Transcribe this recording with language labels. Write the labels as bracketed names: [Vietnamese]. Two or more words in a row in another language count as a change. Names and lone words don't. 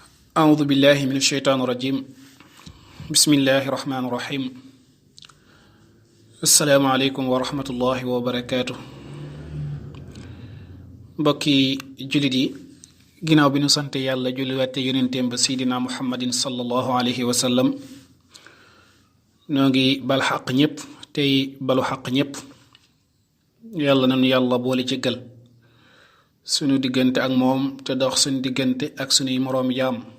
[Arabic] أعوذ بالله من الشيطان الرجيم بسم الله الرحمن الرحيم السلام عليكم ورحمة الله وبركاته [Wolof] mbokki jullit yi ginnaaw bi nu sante yàlla julliwaate yonenteem ba seydina muhammadin [Arabic] صلى الله عليه وسلم [Wolof] noo ngi bal xaq ñépp tey balu xaq ñépp yàlla nanu yàlla boole jéggal sunu diggante ak moom te dox sunu diggante ak sunuy moroom jaam